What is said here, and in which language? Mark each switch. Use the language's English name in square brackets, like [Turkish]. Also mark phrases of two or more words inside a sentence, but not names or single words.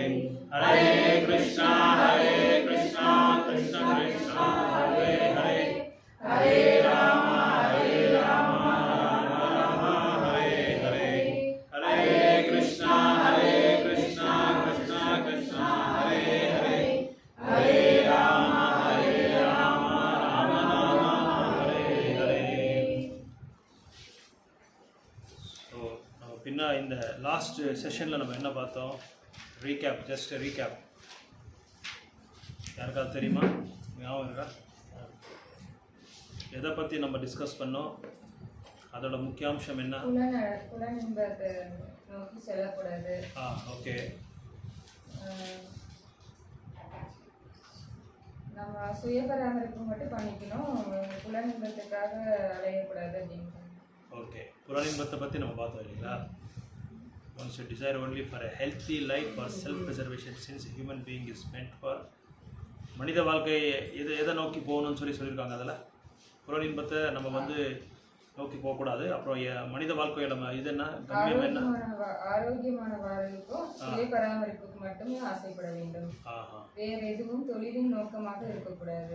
[Sanskrit] हरे कृष्ण कृष्ण कृष्ण हरे हरे, हरे राम राम राम हरे हरे. हरे कृष्ण कृष्ण कृष्ण हरे हरे, हरे राम राम राम हरे हरे. [Tamil] ஸோ நம்ம பின்னா இந்த [English] last session [Tamil] நம்ம என்ன பார்த்தோம்? [English] Recap, just recap. [Tamil] யாருக்காவது தெரியுமா? ஞாபகம் இருக்கா? எதை பற்றி நம்ம டிஸ்கஸ் பண்ணோம்? அதோட முக்கியாம்சம் என்ன? புலனின்பத்தை நோக்கி செல்லக்கூடாது. ஓகே. நம்ம சுய பராமரிப்பு மட்டும் பண்ணிக்கணும், புலனின்பத்துக்காக அலையக்கூடாது அப்படின்னு. ஓகே, புலனின்பத்தை பற்றி நம்ம பார்த்தோம் இல்லைங்களா? [English] One should desire only for a healthy life or self-preservation since human being is meant for. [Tamil] மனித வாழ்க்கை எதை நோக்கி போகணும்னு சொல்லியிருக்காங்க. அதில் புலனின்பத்தை நம்ம நோக்கி போகக்கூடாது. அப்புறம் மனித வாழ்க்கையோட இது என்ன கம்மியம் என்ன? ஆரோக்கியமான வாழ்வுக்கும் சுய பராமரிப்புக்கு மட்டுமே ஆசைப்பட வேண்டும். வேற எதுவும் தொழிலின் நோக்கமாக இருக்கக்கூடாது.